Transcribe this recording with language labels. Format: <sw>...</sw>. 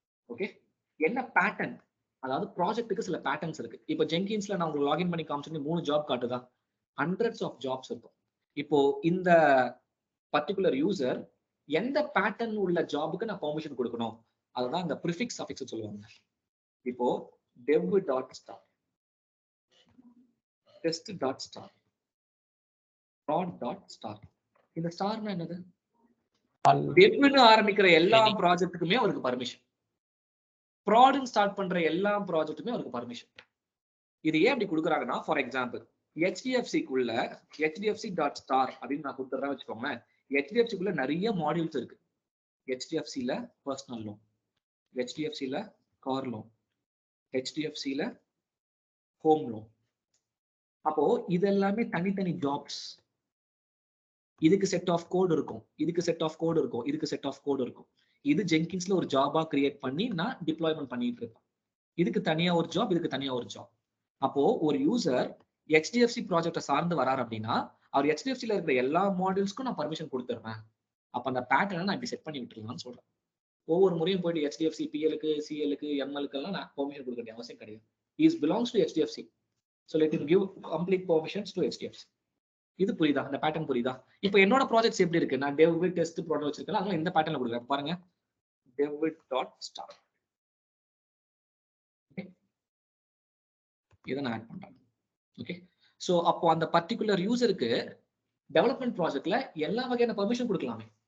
<ta>Okay, என்ன pattern? அதாவது ப்ராஜெக்ட்டுக்கு சில பேட்டர்ன்ஸ் இருக்கு. இப்போ ஜென்கின்ஸ்ல நான் உங்களுக்கு லாகின் பண்ணி காமிச்சு 3 ஜாப் காட்டுதா?</ta> <en>hundreds of jobs</en> <ta>இருக்கும். இப்போ இந்த பர்டிகுலர் யூசர் எந்த பேட்டர்ன் உள்ள ஜாபுக்கு நான் பெர்மிஷன் கொடுக்கணும், அதுதான் இந்த ப்ரிஃபிக்ஸ் சஃபிக்ஸ் சொல்லுவாங்க.</ta> <en>இப்போ dev.start, test.start,</en> <ta>broad dot star. இந்த ஸ்டார்னா என்னது? வெப்னு ஆரம்பிக்கிற எல்லா ப்ராஜெக்ட்டுக்குமே அவருக்கு பர்மிஷன். ப்ராட்னு ஸ்டார்ட் பண்ற எல்லா ப்ராஜெக்ட்டுமே அவருக்கு பர்மிஷன். இது ஏன் அப்படி கொடுக்குறாங்கன்னா,</ta> <en>for example</en> <ta>HDFC-க்குள்ள HDFC.star அப்படின்னு நான் கொடுத்துறேன் வச்சுக்கோங்களேன். HDFC-க்குள்ள நிறைய மாடியூல்ஸ் இருக்கு. HDFC-ல personal loan, HDFC-ல car loan, HDFC-ல home loan. அப்போ இது எல்லாமே தனித்தனி ஜாப்ஸ். இதுக்கு செட் ஆஃப் கோட் இருக்கும், இதுக்கு செட் ஆஃப் கோட் இருக்கும், இதுக்கு செட் ஆஃப் கோட் இருக்கும். இது ஜென்கின்ஸ்ல ஒரு ஜாபா கிரியேட் பண்ணி நான் டிப்ளாய்மெண்ட் பண்ணிட்டு இருப்பேன். இதுக்கு தனியா ஒரு ஜாப், இதுக்கு தனியா ஒரு ஜாப். அப்போ ஒரு யூசர் HDFC ப்ராஜெக்டை சார்ந்து வராரு அப்படின்னா அவர் HDFC-ல இருக்கிற எல்லா மாடியூல்ஸ்க்கும் நான் பர்மிஷன் கொடுத்துருவேன். அப்ப அந்த பேட்டர்னை நான் இப்படி செட் பண்ணி விட்டுருலாம்னு சொல்றேன். ஒவ்வொரு முறையும் போயிட்டு HDFC PL-க்கு CL-க்கு ML-க்கு எல்லாம் நான் பெர்மிஷன் கொடுக்க வேண்டிய அவசியம் கிடையாது.</ta> <en>Is belongs to HDFC. So let him give complete permissions to HDFC.</en> <ta>இது புரியுதா? அந்த பேட்டர்ன் புரியுதா? இப்போ என்னோட ப்ராஜெக்ட்ஸ் எப்படி இருக்கு? நான் டெவ்விட் டெஸ்ட் ப்ராடக்ட் வச்சிருக்கேன். அதனால இந்த பேட்டர்ன்ல கொடுக்குறேன் பாருங்க.</ta> <en>devit.star.</en> <ta>இதை நான் ஆட் பண்றேன். ஓகே. சோ அப்போ அந்த பர்டிகுலர் யூசருக்கு டெவலப்மெண்ட் ப்ராஜெக்ட்ல எல்லா வகையான பர்மிஷன் கொடுக்கலாமே.</ta>